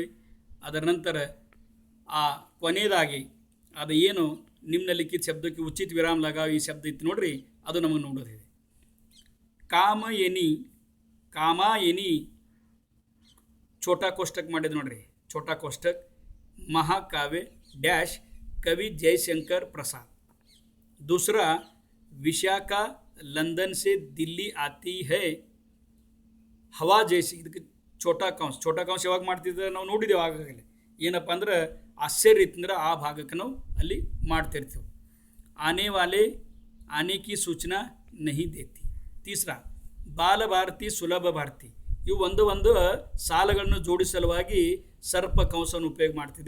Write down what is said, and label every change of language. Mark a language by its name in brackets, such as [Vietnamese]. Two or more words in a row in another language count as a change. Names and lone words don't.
[Kannada] ಅದರ ನಂತರ ಆ ಕೊನೆಯದಾಗಿ ಅದು ಏನು ನಿಮ್ನಲಿಖಿತ ಶಬ್ದಕ್ಕೆ [Hindi] उचित विराम लगाओ [Kannada] ಈ ಶಬ್ದ ಇತ್ತು ನೋಡ್ರಿ, ಅದು ನಮಗೆ ನೋಡೋದಿದೆ. ಕಾಮಯನಿ, ಕಾಮಾಯನಿ [Hindi] छोटा कोष्टक [Kannada] ಮಾಡಿದ್ದು ನೋಡ್ರಿ, [Hindi] छोटा कोष्टक महाकाव्य डैश कवि जयशंकर प्रसाद. दूसरा विशाखा लंदन से दिल्ली आती है हवा जैसी. [Kannada] ಇದಕ್ಕೆ [Hindi] छोटा कौंस [Kannada] ಯಾವಾಗ ಮಾಡ್ತಿದ್ರೆ ನಾವು ನೋಡಿದ್ದೇವೆ. ಆಗಾಗಲೇ ಏನಪ್ಪ ಅಂದ್ರೆ ಆಶ್ಚರ್ಯ ಇತ್ತಂದ್ರೆ ಆ ಭಾಗಕ್ಕೆ ನಾವು ಅಲ್ಲಿ ಮಾಡ್ತಿರ್ತೀವಿ. [Hindi] आने वाले आने की सूचना नहीं देती. तीसरा बाल भारती सुलभ भारती. [Kannada] ಇವು ಒಂದು ಸಾಲಗಳನ್ನು ಜೋಡಿಸಲುವಾಗಿ ಸರ್ಪ ಕಂಸವನ್ನು ಉಪಯೋಗ ಮಾಡ್ತಿದೆ.